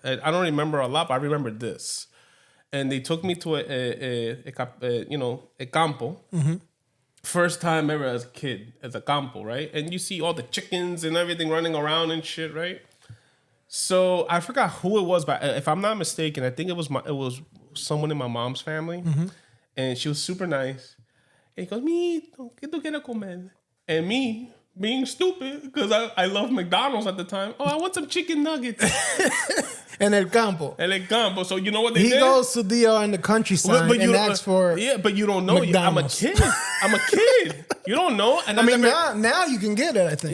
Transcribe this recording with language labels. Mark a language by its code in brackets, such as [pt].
[en] And I don't remember a lot, but I remember this. And they took me to a campo. Mm-hmm. First time ever as a kid, as a campo, right? And you see all the chickens and everything running around and shit, right? So I forgot who it was, but if I'm not mistaken, I think it was someone in my mom's family. Mm-hmm. And she was super nice. And he goes, [es] "Mito, ¿qué tú quieres comer?" [en] And me, being stupid, because I love McDonald's at the time. Oh, I want some chicken nuggets. [es] En el campo. [en] So you know what they did? He goes to DR in the countryside and asks for but you don't know. McDonald's. I'm a kid. You don't know. And I mean, now you can get it, I think.